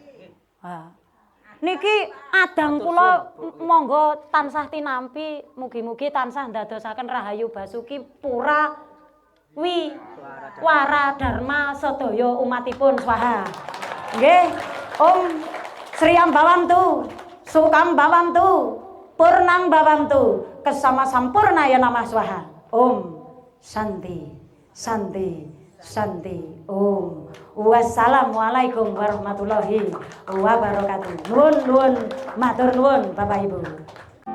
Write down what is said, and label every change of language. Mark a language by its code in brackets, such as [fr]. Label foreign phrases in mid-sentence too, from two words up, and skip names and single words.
[jv] Niki adang kula monggo tansah tinampi mugi-mugi tansah ndadosaken rahayu basuki pura wi wara dharma sedaya umatipun swaha. [sa] Nggih, ॐ श्रियं भवन्तु सुखं भवन्तु पूर्णं भवन्तु क्षमा सम्पूर्णाय नमः स्वाहा. ॐ शान्तिः शान्तिः शान्तिः ॐ. [ar] والسلام عليكم ورحمة الله وبركاته. [jv] Nuwun, nuwun, matur nuwun Bapak Ibu.